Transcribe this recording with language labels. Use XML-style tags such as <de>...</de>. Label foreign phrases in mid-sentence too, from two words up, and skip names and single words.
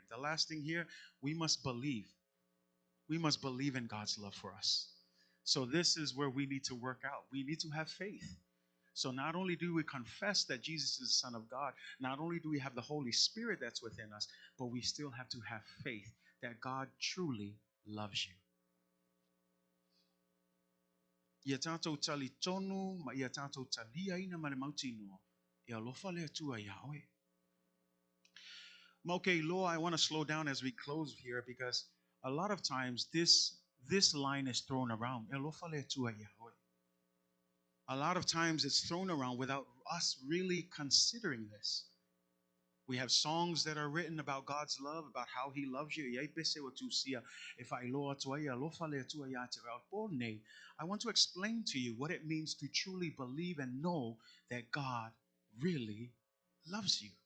<en>The last thing here, we must believe. We must believe in God's love for us. So this is where we need to work out. We need to have faith. So not only do we confess that Jesus is the Son of God, not only do we have the Holy Spirit that's within us, but we still have to have faith that God truly loves you.</en> <sm>Ia tātou tali tonu, ma ia tātou talia ina ma le mautino, ia lofa le atua Yahweh.</sm> <en>Okay, Lord, I want to slow down as we close here because a lot of times this line is thrown around.</en> <sm>Ia lofa le atua Yahweh.</sm> <en>A lot of times it's thrown around without us really considering this. We have songs that are written about God's love, about how He loves you. I want to explain to you what it means to truly believe and know that God really loves you.</en>